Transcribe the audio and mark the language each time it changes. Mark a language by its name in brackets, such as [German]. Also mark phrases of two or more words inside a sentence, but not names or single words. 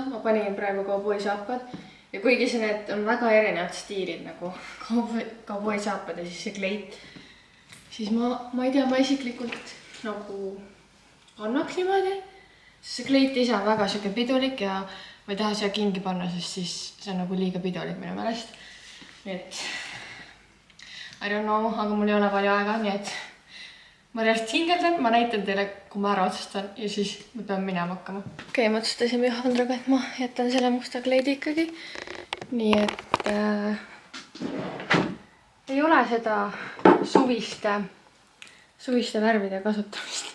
[Estonian] Ma panin praegu kauboisaapad ja kuigi see need on väga erinevad stiilid nagu kauboisaapad ja siis see kleit, siis ma ei tea, ma isiklikult nagu annaks niimoodi. See kleit ise on väga siuke pidulik ja ma ei taha siia kingi panna, sest siis see on nagu liiga pidulik minu meelest. Nii et [English] I don't know, [Estonian] aga mul ei ole palju aega, nii et ma reaalselt hingeldan, ma näitan teile, kui ma ära otsustan ja siis me peame minema hakkama. Okei, ma otsustasime Johandraga, et ma jätan selle musta kleidi ikkagi. Nii et ei ole seda suviste värvide kasutamist.